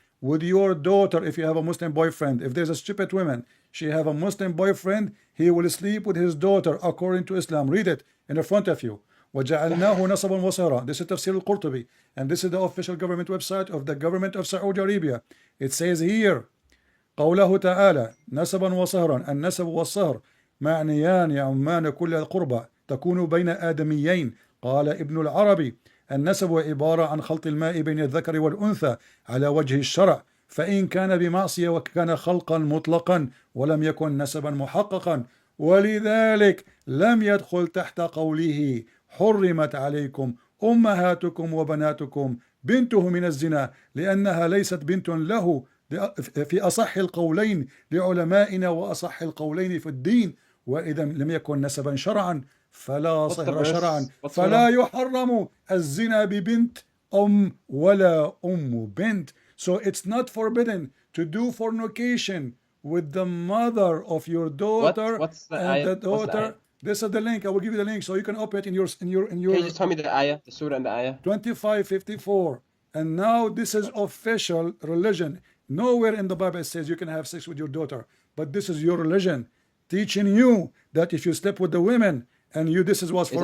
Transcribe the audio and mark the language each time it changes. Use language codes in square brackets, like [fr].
[en] with your daughter if you have a Muslim boyfriend. If there's a stupid woman, she have a Muslim boyfriend, he will sleep with his daughter according to Islam. Read it in the front of you. [ar] وَجَعَلْنَاهُ نَصَبًا وَصَهْرًا. [en] This is Tafsir al-Qurtubi, and this is the official government website of the government of Saudi Arabia. It says here, [ar] قوله تعالى نسبا وصهرا. النسب والصهر معنيان يعمان كل القربى تكون بين آدميين. قال ابن العربي النسب عبارة عن خلط الماء بين الذكر والأنثى على وجه الشرع، فإن كان بمعصية وكان خلقا مطلقا ولم يكن نسبا محققا، ولذلك لم يدخل تحت قوله حرمت عليكم أمهاتكم وبناتكم بنته من الزنا، لأنها ليست بنت له في أصح القولين لعلمائنا وأصح القولين في الدين، وإذا لم يكن نسبا شرعا فلا صهر شرعا، فلا يحرم الزنا ببنت ولا بنت. [en] So it's not forbidden to do fornication with the mother of your daughter and the daughter. This is the link. I will give you the link so you can open it in your. Can you just tell me the ayah, the surah and the ayah? 25:54. And now this is official religion. Nowhere in the Bible it says you can have sex with your daughter, but this is your religion teaching you that if you sleep with the women and you, this is what's for